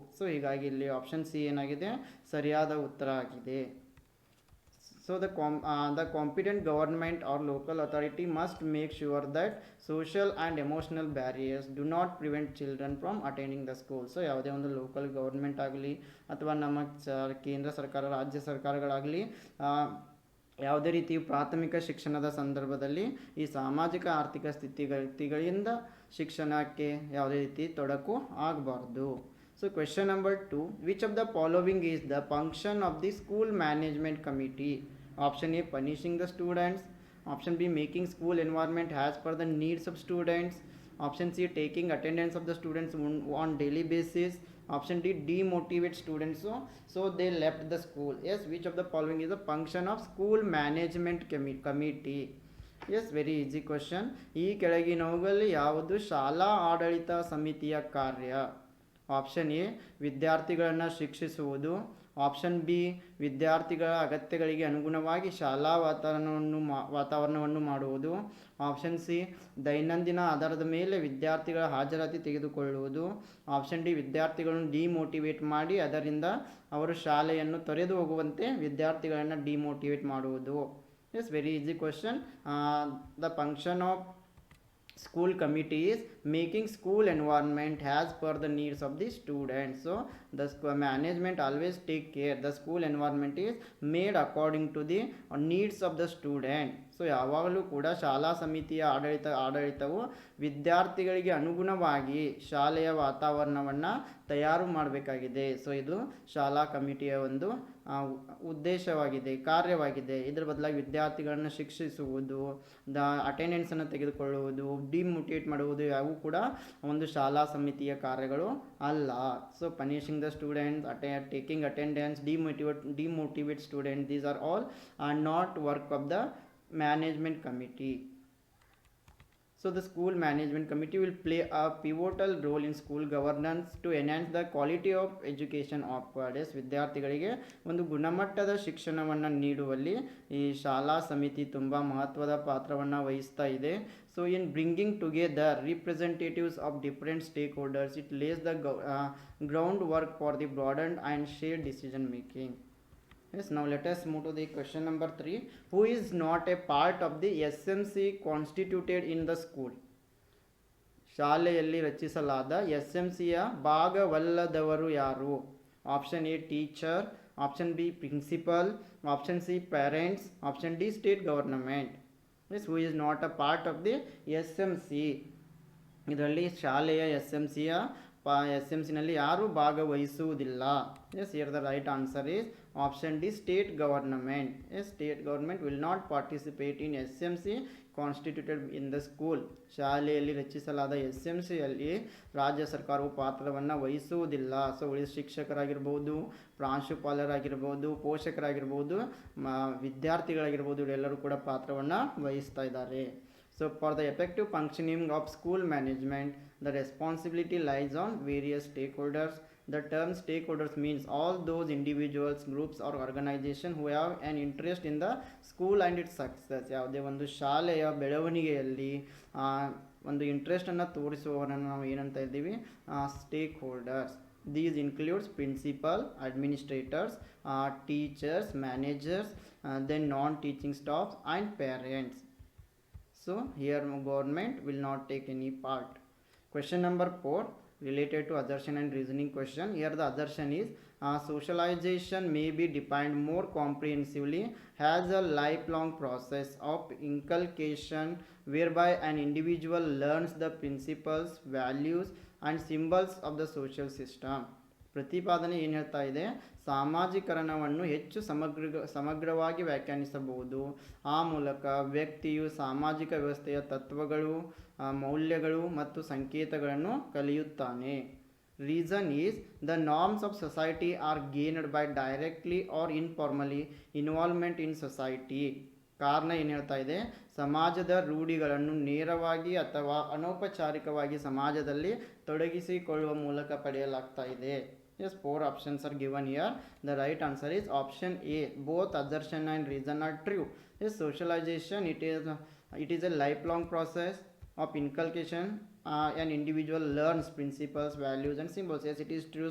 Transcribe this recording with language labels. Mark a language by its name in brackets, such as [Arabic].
[Kannada] So ಹೀಗಾಗಿ ಇಲ್ಲಿ option C ಏನಾಗಿದೆ, ಸರಿಯಾದ ಉತ್ತರ ಆಗಿದೆ. [English] So the competent government or local authority must make sure that social and emotional barriers do not prevent children from attending the school. [Kannada] So ಯಾವುದೇ ಒಂದು local government ಆಗಲಿ ಅಥವಾ ನಮ್ಮ ಕೇಂದ್ರ ಸರ್ಕಾರ, ರಾಜ್ಯ ಸರ್ಕಾರಗಳಾಗಲಿ ಯಾವುದೇ ರೀತಿ ಪ್ರಾಥಮಿಕ ಶಿಕ್ಷಣದ ಸಂದರ್ಭದಲ್ಲಿ ಈ ಸಾಮಾಜಿಕ ಆರ್ಥಿಕ ಸ್ಥಿತಿಗಳಿಂದ ಶಿಕ್ಷಣಕ್ಕೆ ಯಾವುದೇ ರೀತಿ ತೊಡಕು ಆಗಬಾರ್ದು. [English] So question number 2, which of the following is the function of the school management committee? Option A, punishing the students. Option B, making school environment as per the needs of students. Option C, taking attendance of the students on daily basis. Option D, demotivate students so they left the school. Yes, which of the following is the function of school management committee? Yes, very easy question. [Kannada] ಈ ಕೆಳಗಿನವುಗಳಲ್ಲಿ ಯಾವುದು ಶಾಲಾ ಆಡಳಿತ ಸಮಿತಿಯ ಕಾರ್ಯ? Option A, ವಿದ್ಯಾರ್ಥಿಗಳನ್ನು ಶಿಕ್ಷಿಸುವುದು. Option B, ವಿದ್ಯಾರ್ಥಿಗಳ ಅಗತ್ಯಗಳಿಗೆ ಅನುಗುಣವಾಗಿ ಶಾಲಾ ವಾತಾವರಣವನ್ನು ಮಾಡುವುದು. ಆಪ್ಷನ್ ಸಿ, ದೈನಂದಿನ ಆಧಾರದ ಮೇಲೆ ವಿದ್ಯಾರ್ಥಿಗಳ ಹಾಜರಾತಿ ತೆಗೆದುಕೊಳ್ಳುವುದು. ಆಪ್ಷನ್ ಡಿ, ವಿದ್ಯಾರ್ಥಿಗಳನ್ನು ಡಿಮೋಟಿವೇಟ್ ಮಾಡಿ ಅದರಿಂದ ಅವರು ಶಾಲೆಯನ್ನು ತೊರೆದು ಹೋಗುವಂತೆ ವಿದ್ಯಾರ್ಥಿಗಳನ್ನು ಡಿಮೋಟಿವೇಟ್ ಮಾಡುವುದು. [English] Yes, very easy question. The function of school committee is making school environment as per the needs of the students. So the management always take care the school environment is made according to the needs of the student. [Kannada] So ಯಾವಾಗಲೂ ಕೂಡ ಶಾಲಾ ಸಮಿತಿಯ ಆಡಳಿತವು ವಿದ್ಯಾರ್ಥಿಗಳಿಗೆ ಅನುಗುಣವಾಗಿ ಶಾಲೆಯ ವಾತಾವರಣವನ್ನು ತಯಾರು ಮಾಡಬೇಕಾಗಿದೆ. ಸೊ ಇದು ಶಾಲಾ ಕಮಿಟಿಯ ಒಂದು ಉದ್ದೇಶವಾಗಿದೆ, ಕಾರ್ಯವಾಗಿದೆ. ಇದರ ಬದಲಾಗಿ ವಿದ್ಯಾರ್ಥಿಗಳನ್ನು ಶಿಕ್ಷಿಸುವುದು, ಅಟೆಂಡೆನ್ಸನ್ನು ತೆಗೆದುಕೊಳ್ಳುವುದು, ಡಿಮೋಟಿವೇಟ್ ಮಾಡುವುದು ಯಾವೂ ಕೂಡ ಒಂದು ಶಾಲಾ ಸಮಿತಿಯ ಕಾರ್ಯಗಳು ಅಲ್ಲ. [English] So punishing the students, taking attendance, demotivate student, these are all not work of the management committee. So the school management committee will play a pivotal role in school governance to enhance the quality of education offered. [Kannada] ವಿದ್ಯಾರ್ಥಿಗಳಿಗೆ ಒಂದು ಗುಣಮಟ್ಟದ ಶಿಕ್ಷಣವನ್ನು ನೀಡುವಲ್ಲಿ ಈ ಶಾಲಾ ಸಮಿತಿ ತುಂಬ ಮಹತ್ವದ ಪಾತ್ರವನ್ನು ವಹಿಸ್ತಾ ಇದೆ. [English] So in bringing together representatives of different stakeholders, it lays the groundwork for the broadened and shared decision making. Yes, now let us move to the question number 3. Who is not a part of the SMC constituted in the school? [Kannada] ಶಾಲೆಯಲ್ಲಿ ರಚಿಸಲಾದ SMCಯ ಭಾಗವಲ್ಲದವರು ಯಾರು? [English] Option A, teacher. Option B, principal. Option C, parents. Option D, state government. Yes, who is not a part of the SMC? [Kannada] ಇದರಲ್ಲಿ ಶಾಲೆಯ SMCನಲ್ಲಿ ಯಾರು ಭಾಗವಹಿಸುವುದಿಲ್ಲ? [English] Yes, here the right answer is option D state government. State government will not participate in S M C constituted in the school. [Kannada] ಶಾಲೆಯಲ್ಲಿ ರಚಿಸಲಾದ S M ಸಿಯಲ್ಲಿ ರಾಜ್ಯ ಸರ್ಕಾರವು ಪಾತ್ರವನ್ನು ವಹಿಸುವುದಿಲ್ಲ. So ಉಳಿದ ಶಿಕ್ಷಕರಾಗಿರ್ಬೋದು, ಪ್ರಾಂಶುಪಾಲರಾಗಿರ್ಬೋದು, ಪೋಷಕರಾಗಿರ್ಬೋದು, ವಿದ್ಯಾರ್ಥಿಗಳಾಗಿರ್ಬೋದು, ಇವರೆಲ್ಲರೂ ಕೂಡ ಪಾತ್ರವನ್ನು ವಹಿಸ್ತಾ ಇದ್ದಾರೆ. [English] So for the effective functioning of school management, the responsibility lies on various stakeholders. The term stakeholders means all those individuals, groups or organization who have an interest in the school and its success. [Kannada] ಯಾವುದೇ ಒಂದು ಶಾಲೆಯ ಬೆಳವಣಿಗೆಯಲ್ಲಿ ಒಂದು ಇಂಟ್ರೆಸ್ಟನ್ನು ತೋರಿಸುವವರನ್ನು ನಾವು ಏನಂತ ಇದ್ದೀವಿ? [English] Stakeholders. These includes principal, administrators, teachers, managers, then non-teaching staff and parents. So here government will not take any part. Question number 4 related to assertion and reasoning question. Here the assertion is socialization may be defined more comprehensively as a lifelong process of inculcation whereby an individual learns the principles, values and symbols of the social system. [Kannada] ಪ್ರತಿಪಾದನೆ ಏನು ಹೇಳ್ತಾ ಇದೆ? ಸಾಮಾಜೀಕರಣವನ್ನು ಹೆಚ್ಚು ಸಮಗ್ರವಾಗಿ ವ್ಯಾಖ್ಯಾನಿಸಬಹುದು. ಆ ಮೂಲಕ ವ್ಯಕ್ತಿಯು ಸಾಮಾಜಿಕ ವ್ಯವಸ್ಥೆಯ ತತ್ವಗಳು, ಮೌಲ್ಯಗಳು ಮತ್ತು ಸಂಕೇತಗಳನ್ನು ಕಲಿಯುತ್ತಾನೆ. [English] Reason is the norms of society are gained by directly or informally involvement in society. [Kannada] ಕಾರಣ ಏನು ಹೇಳ್ತಾ ಇದೆ? ಸಮಾಜದ ರೂಢಿಗಳನ್ನು ನೇರವಾಗಿ ಅಥವಾ ಅನೌಪಚಾರಿಕವಾಗಿ ಸಮಾಜದಲ್ಲಿ ತೊಡಗಿಸಿಕೊಳ್ಳುವ ಮೂಲಕ ಪಡೆಯಲಾಗ್ತಾ ಇದೆ. [English] Yes, 4 options are given here. The right answer is option A. Both assertion and reason are true. Yes, socialization it is a lifelong process of inculcation. An individual learns principles, values and symbols. Yes, it is true.